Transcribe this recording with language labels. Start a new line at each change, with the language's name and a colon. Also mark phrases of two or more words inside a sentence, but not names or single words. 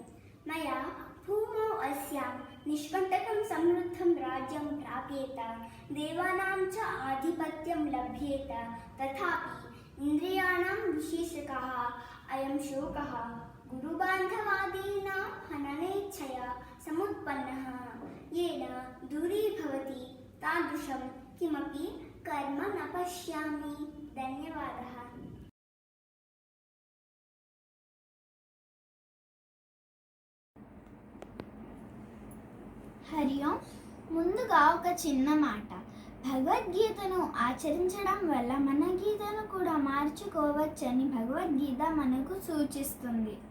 Sanskrit: मया भूमौ अस्यां निष्कण्टकं समृद्धं राज्यं प्राप्येत, देवानां च आधिपत्यं लभ्येत, तथापि इन्द्रियाणां विशेषकः अयं शोकः गुरुबान्धवादीनां हननेच्छया समुत्पन्नः, येन दूरीभवति तादृशं किमपि कर्म न पश्यामि. धन्यवादः.
Telugu: హరి ఓం. ముందుగా ఒక చిన్న మాట. భగవద్గీతను ఆచరించడం వల్ల మన గీతను కూడా మార్చుకోవచ్చని భగవద్గీత మనకు సూచిస్తుంది.